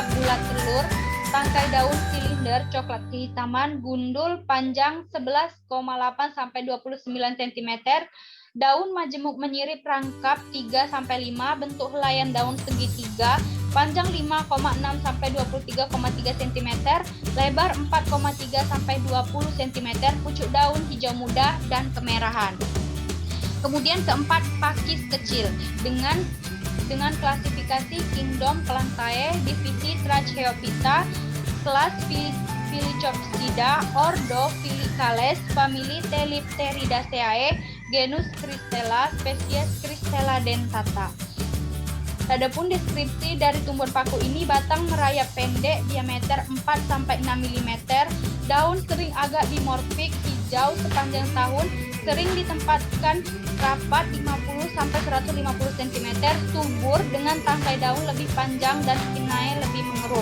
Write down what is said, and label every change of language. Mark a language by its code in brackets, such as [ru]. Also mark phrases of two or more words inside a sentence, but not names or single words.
[id] bulat telur, tangkai daun silinder, coklat kehitaman, gundul, panjang 11,8 sampai 29 cm, daun majemuk menyirip rangkap 3 sampai 5, bentuk helaian daun segitiga, panjang 5,6 sampai 23,3 cm, lebar 4,3 sampai 20 cm, pucuk daun hijau muda dan kemerahan. Kemudian keempat, pakis kecil dengan klasifikasi Kingdom Plantae, divisi Tracheophyta, kelas Phyllocopsida, ordo Phyllocales, famili Telipteridaceae, genus Cristella, spesies Cristella dentata. Adapun deskripsi dari tumbuhan paku ini, batang merayap pendek, diameter 4 sampai 6 mm, daun sering agak dimorfik, hijau sepanjang tahun, sering ditempatkan rapat 50 sampai 150 cm, subur dengan tangkai daun lebih panjang dan pinnae lebih mengerut.